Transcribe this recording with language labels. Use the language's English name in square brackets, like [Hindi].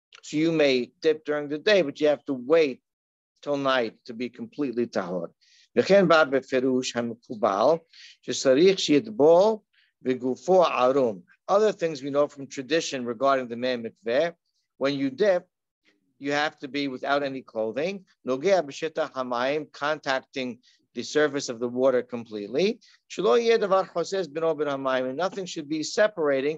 [English] So you may dip during the day, but you have to wait till night to be completely tahor. [Hebrew] וכן בא בפירוש המקובל שצריך שיטבול וגופו ערום. [English] Other things we know from tradition regarding the mei mikveh, when you dip, you have to be without any clothing, nogea b'shetach hamayim, contacting the surface of the water completely. [Hebrew] Shelo yeh davar chosez bino ben hamayim, [English] and nothing should be separating.